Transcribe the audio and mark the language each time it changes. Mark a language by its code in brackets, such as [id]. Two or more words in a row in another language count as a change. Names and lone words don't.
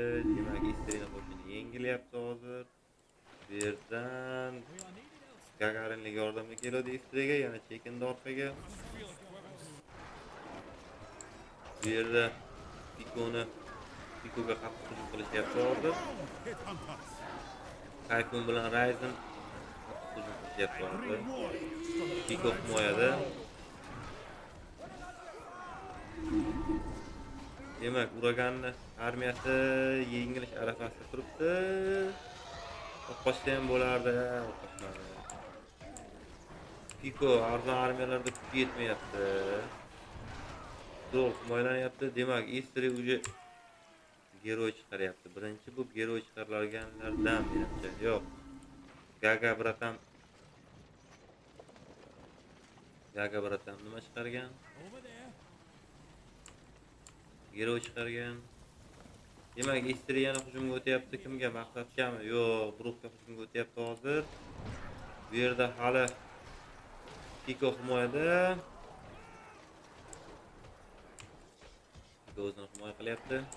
[uz] Demak, Istrina qo'shini yengilyapti hozir. Bu yerdan Gagarinlik yordamga keladi Istriga, yana chekindi orqaga. Bu yerda Pikoga qattiq hujum qilishyapti hozir. Headhunters. Tayfun bilan Ryzen qattiq hujum qilishyapti hozir. [en] Bring warriors from the [uz] Piko [en] tribes of [uz] himoyada. Demak, Uraganni armiyasi yengilish arafasida turibdi. O'qoshsa ham bo'lardi, o'qoshmadi. Piko arzon armiyalarda kuchi yetmayapti. To'q himoyalanyapti. Demak, Istri [ru] уже герой [uz] chiqaryapti. Birinchi bu geroy chiqarilganlardan menimcha. Yo'q. Gaga bratam nima chiqargan? [en] over there. [uz] Geroy chiqargan. Demak, Istri yana hujumga o'tyapti. Kimga? Maqsadgami? Yo'q, Brukka hujumga o'tyapti hozir. Bu yerda hali Piko himoyada. Piko o'zini himoya qilyapti.